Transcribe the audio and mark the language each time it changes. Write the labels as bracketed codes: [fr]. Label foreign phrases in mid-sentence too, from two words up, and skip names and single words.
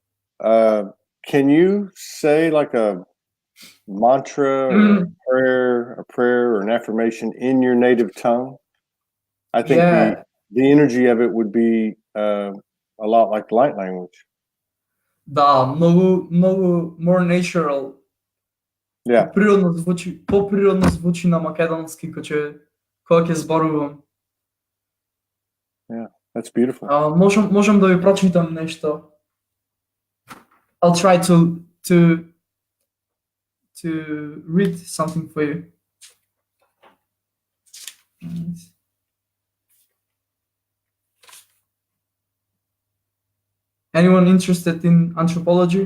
[en] Can you say like a mantra or a prayer or an affirmation in your native tongue? I think Yeah. the energy of it would be a lot like light language. [mk] Да, много [en] more natural. Yeah, [mk] По-природно звучи на македонски, кога ќе зборувам. [en] that's beautiful. [mk] Можам да ви прочитам нешто. [en] I'll try to read something for you. Anyone interested in anthropology?